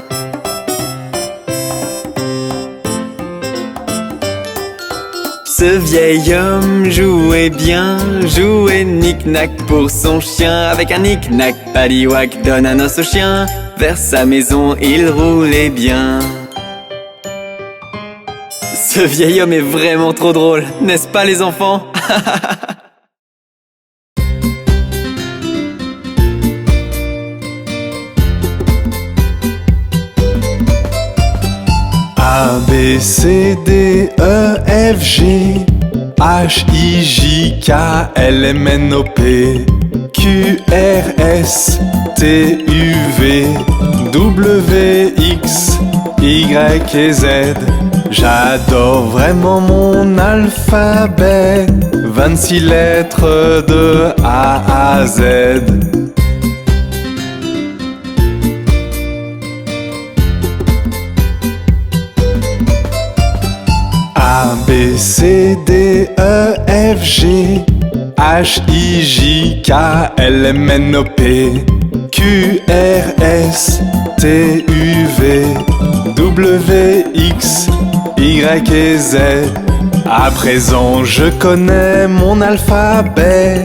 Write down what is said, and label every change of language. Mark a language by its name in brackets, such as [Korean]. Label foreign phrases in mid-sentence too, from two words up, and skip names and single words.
[French] Ce vieil homme jouait bien, jouait knick-knack pour son chien. Avec un [English] knick-knack, paddywhack, [French] donne un os au chien. Vers sa maison, il roulait bien. Ce vieil homme est vraiment trop drôle, n'est-ce pas les enfants? A, B, C, D, E, F, G H, I, J, K, L, M, N, O, P Q, R, S, T, U, V W, X, Y et Z. J'adore vraiment mon alphabet, 26 lettres de A à Z. A, B, C, D, E, F, G H, I, J, K, L, M, N, O, P Q, R, S, T, U, V W, X, Y et Z. À présent je connais mon alphabet.